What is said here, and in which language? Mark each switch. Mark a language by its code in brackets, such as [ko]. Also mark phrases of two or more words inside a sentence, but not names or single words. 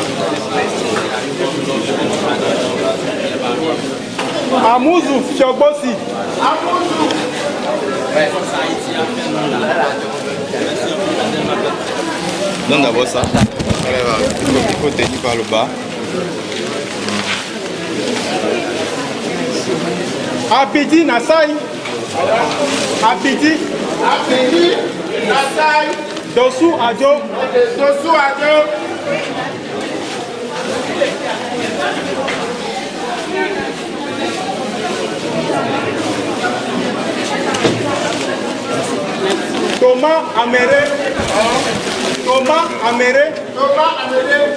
[fr] Amouzou Fiogbosi. Donne d'abord ça. Il faut tenir par le bas. Abidi Nassai. Abidi. Abidi Nassai. Dossou Adjo. Dossou Adjo. Thomas Améré. Thomas Améré. Thomas Améré.